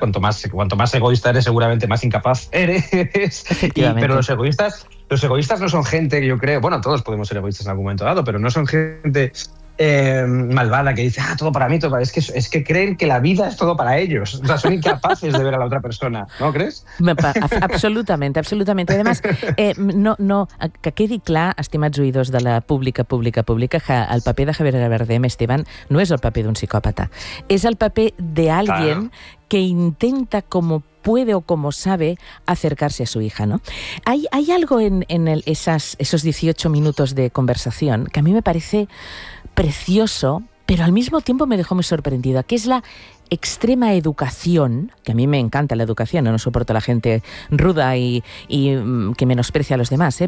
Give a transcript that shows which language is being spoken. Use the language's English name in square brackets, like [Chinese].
[Spanish] Cuanto más egoísta eres, seguramente más incapaz eres. Pero los egoístas no son gente, yo creo. Bueno, todos podemos ser egoístas en algún momento dado, pero no son gente malvada que dice, todo para mí, todo para mí. Es que creen que la vida es todo para ellos. O sea, son incapaces de ver a la otra persona, ¿no crees? Absolutamente. Además, no, [Catalan] que quedi clar, estimats oïdors de la pública, que el paper de Javier Bardem, Esteban, no és el paper d'un psicòpata. És el paper [Spanish] d'alguien que intenta com puede o como sabe acercarse a su hija, ¿no? Hay algo en esos 18 minutos de conversación que a mí me parece precioso, pero al mismo tiempo me dejó muy sorprendida, que es la extrema educación, que a mí me encanta la educación, no soporto la gente ruda y que menosprecia a los demás, ¿eh?